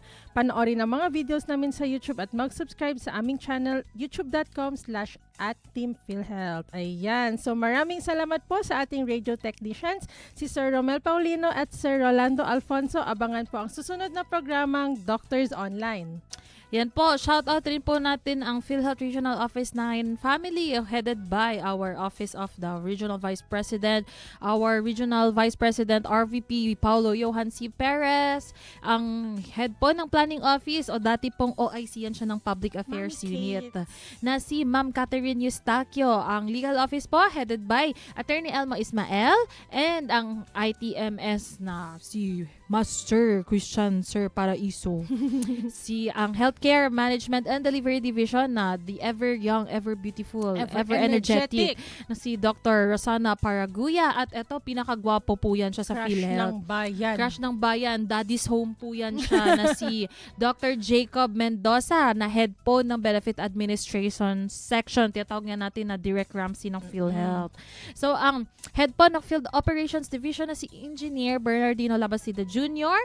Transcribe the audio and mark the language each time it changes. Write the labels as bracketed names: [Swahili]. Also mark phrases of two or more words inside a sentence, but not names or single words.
[Filipino] Panoorin ang mga videos namin sa YouTube at mag-subscribe sa aming channel, youtube.com/@teamphilhealth. Ayan. So maraming salamat po sa ating radio technicians, si Sir Romel Paulino at Sir Rolando Alfonso. Abangan po ang susunod na programang Doctors Online. Yan po, [English] shout out [Filipino] rin po natin ang PhilHealth Regional Office 9 family [English] headed by our [Filipino] Office of the Regional Vice President, our Regional Vice President RVP Paulo Johan C. Perez, ang head po ng Planning Office o dati pong OIC yan siya ng Public Affairs Unit na si Ma'am Catherine Eustaquio, ang Legal Office po [English] headed by [Filipino] Attorney Elma Ismael, and ang ITMS na si Master Christian Sir Paraiso. Si ang Healthcare Management and Delivery Division na [English] the ever young, ever beautiful, ever energetic [Filipino] na si Dr. Rosana Paraguya, at eto pinakagwapo po yan siya sa PhilHealth. Crush ng bayan. [English] Daddy's home [Filipino] po yan siya na si Dr. Jacob Mendoza na head po ng Benefit Administration Section. Tinatawag nga natin na Direct Ramsey ng PhilHealth. So ang head po ng Field Operations Division na si Engineer Bernardino Labasida Jr.